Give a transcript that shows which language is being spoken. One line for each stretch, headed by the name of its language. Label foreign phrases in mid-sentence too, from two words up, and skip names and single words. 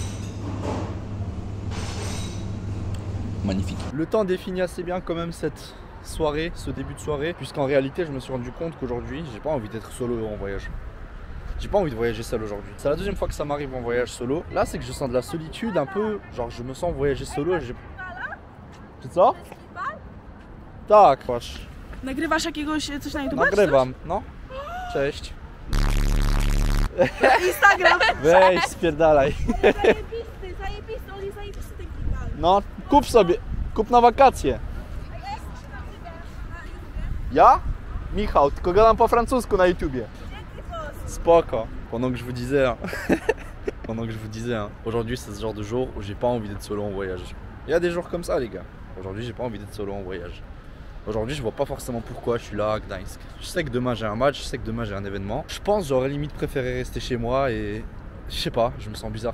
French: Magnifique. Le temps définit assez bien quand même cette soirée, ce début de soirée, puisqu'en réalité je me suis rendu compte qu'aujourd'hui j'ai pas envie d'être solo en voyage. J'ai pas envie de voyager seul aujourd'hui. C'est la deuxième fois que ça m'arrive en voyage solo. Là c'est que je sens de la solitude un peu, genre je me sens voyager solo et j'ai...
Polish: Czy co? Tak, patrz. Nagrywasz jakiegoś coś na YouTube? Nagrywam, no. Cześć. Instagram. Weź, spierdalaj. zajebiste, on jest zajebisty ten klimat. No, kup sobie, kup na wakacje. Ja? Michał, tylko gadam po francusku na YouTubie. Spoko.
French: Pendant que je vous disais, hein, pendant que je vous disais, hein, aujourd'hui c'est ce genre de jour où j'ai pas envie d'être solo en voyage. Il y a des jours comme ça les gars. Aujourd'hui j'ai pas envie d'être solo en voyage. Aujourd'hui je vois pas forcément pourquoi je suis là à Gdańsk. Je sais que demain j'ai un match, je sais que demain j'ai un événement. Je pense j'aurais limite préféré rester chez moi et je sais pas, je me sens bizarre.